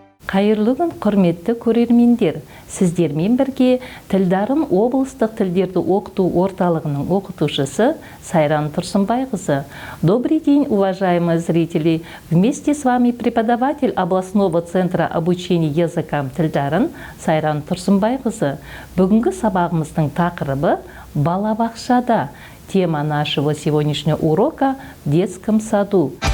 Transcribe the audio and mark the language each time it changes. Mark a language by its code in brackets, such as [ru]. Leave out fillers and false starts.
[kk] Қайырлы күн, құрметті көрермендер. Сіздермен бірге Тілдарын облыстық тілдерді оқыту орталығының оқытушысы Сайран Тұрсынбайқызы. [ru] Добрый день, уважаемые зрители. Вместе с вами преподаватель областного центра обучения языкам Тілдарын Сайран Тұрсынбайқызы. [kk] Бүгінгі сабағымыздың тақырыбы балабақшада. [ru] Тема нашего сегодняшнего урока в детском саду.